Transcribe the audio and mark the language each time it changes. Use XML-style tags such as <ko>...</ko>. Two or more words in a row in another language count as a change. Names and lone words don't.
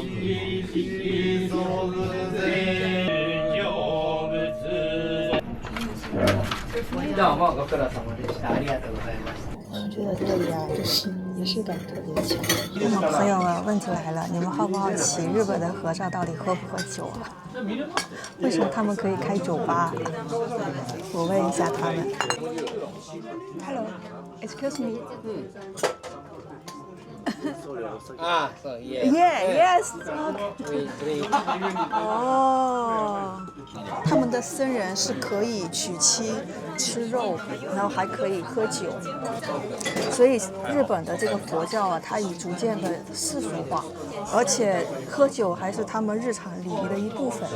<zh>这</zh> <ja>苦労様でした。ありがとうございました。</ja> <zh>我觉得这里啊，就是仪式感特别强。那么朋友们，问题来了，你们好不好奇日本的和尚到底喝不喝酒啊？为什么他们可以开酒吧？我问一下他们。Hello,</zh> <en>excuse me.</en> <ja>ああ、そう、いえ。</ja> <en>Yeah, yes.</en> <zh>对。哦，他们的僧人是可以娶妻、吃肉，然后还可以喝酒，所以日本的这个佛教啊，它已逐渐的世俗化，而且喝酒还是他们日常礼仪的一部分。</zh>